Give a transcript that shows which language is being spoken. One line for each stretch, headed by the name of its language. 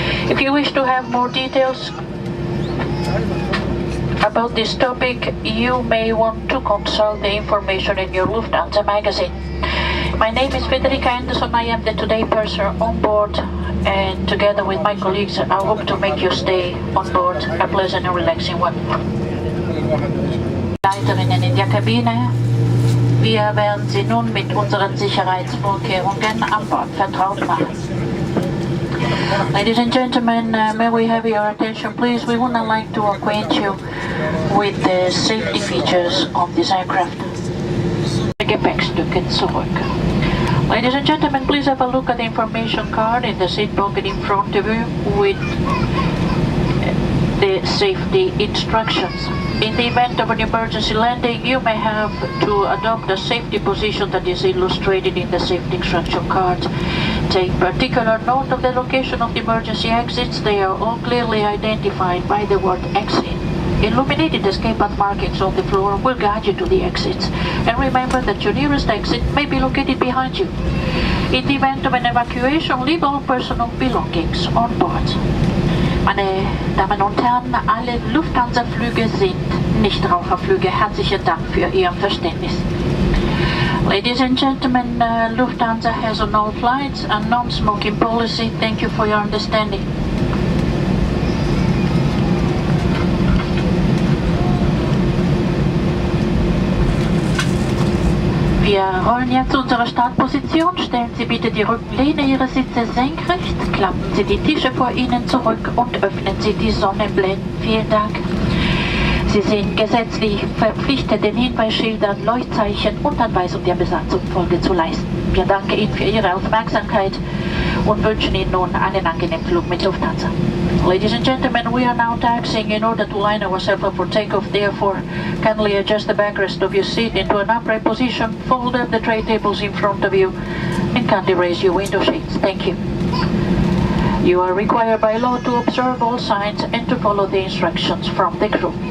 English: If you wish to have more details about this topic, you may want to consult the information in your Lufthansa magazine. My name is Federica Anderson. I am the today purser on board, and together with my colleagues, I hope to make your stay on board a pleasant and relaxing one.
German: Leiterinnen in der Kabine, wir werden Sie nun mit unseren Sicherheitsvorkehrungen an Bord vertraut machen.
English: Ladies and gentlemen, may we have your attention please? We would like to acquaint you with the safety features of this aircraft.
German: Gepäckstücke zurück.
English: Ladies and gentlemen, please have a look at the information card in the seat pocket in front of you with the safety instructions. In the event of an emergency landing, you may have to adopt a safety position that is illustrated in the safety instruction card. Take particular note of the location of the emergency exits. They are all clearly identified by the word exit. Illuminated escape path markings on the floor will guide you to the exits. And remember that your nearest exit may be located behind you. In the event of an evacuation, leave all personal belongings on board.
German: Meine Damen und Herren, alle Lufthansa-Flüge sind Nichtraucherflüge. Herzlichen Dank für Ihr Verständnis.
English: Ladies and gentlemen, Lufthansa has on all flights a non-smoking policy. Thank you for your understanding.
German: Wir rollen jetzt zu unserer Startposition. Stellen Sie bitte die Rückenlehne Ihrer Sitze senkrecht, klappen Sie die Tische vor Ihnen zurück und öffnen Sie die Sonnenblenden. Vielen Dank. Sie sind gesetzlich verpflichtet, den Hinweisschildern, Leuchtzeichen und Anweisung der Besatzung Folge zu leisten. Wir danken Ihnen für Ihre Aufmerksamkeit und wünschen Ihnen nun einen angenehmen Flug mit Lufthansa.
English: Ladies and gentlemen, we are now taxiing in order to line ourselves up for takeoff. Therefore, kindly adjust the backrest of your seat into an upright position, fold up the tray tables in front of you, and kindly raise your window shades. Thank you. You are required by law to observe all signs and to follow the instructions from the crew.